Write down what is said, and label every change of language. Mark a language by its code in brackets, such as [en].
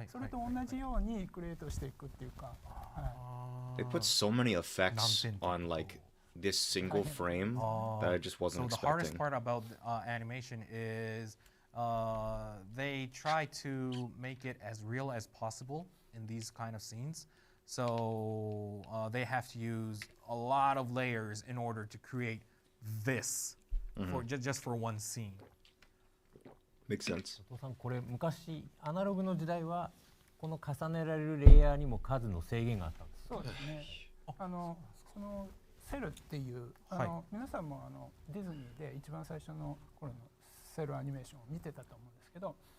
[ja] それと同じようにクリエイトしていくっていうか。 [en] They put so many effects on like this single frame that I just wasn't So the hardest expecting. part about animation is they try to make it as real as possible in these kind of scenes. So they have to use a lot of layers in order to create this for just for one scene. Makes sense. [ja] お父さんこれ昔アナログの時代はこの重ねられるレイヤーにも数の制限があったんです。そうですね。そのセルっていう皆さんもディズニーで一番最初の頃のセルアニメーションを見てたと思うんですけど、